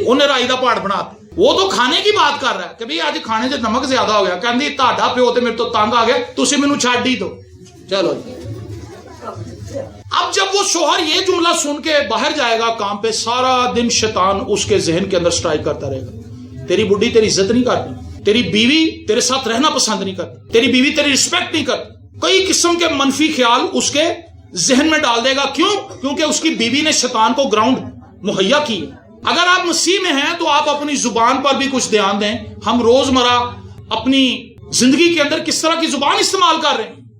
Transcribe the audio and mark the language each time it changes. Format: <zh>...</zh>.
<ur>انہیں رائی دا پہاڑ بنا, وہ تو کھانے کی بات کر رہا ہے کہ بھئی آج کھانے سے نمک زیادہ ہو گیا,</ur> <pa>کہندی تہاڈا پیو تے میرے تو تنگ آ گیا, تسی مینوں چھڈ ہی دو.</pa> <ur>چلو جی. اب جب وہ شوہر یہ جملہ سن کے باہر جائے گا کام پہ, سارا دن شیطان اس کے ذہن کے اندر سٹرائک کرتا رہے گا. تیری بڈھی تیری عزت نہیں کرتی, تیری بیوی تیرے ساتھ رہنا پسند نہیں کرتی, تیری بیوی تیری رسپیکٹ نہیں کرتی. کئی قسم کے منفی خیال اس کے ذہن میں ڈال دے گا. کیوں؟ کیونکہ اس کی بیوی نے شیطان کو گراؤنڈ مہیا کی ہے. اگر آپ مسیح میں ہیں تو آپ اپنی زبان پر بھی کچھ دھیان دیں. ہم روزمرہ اپنی زندگی کے اندر کس طرح کی زبان استعمال کر رہے ہیں.</ur>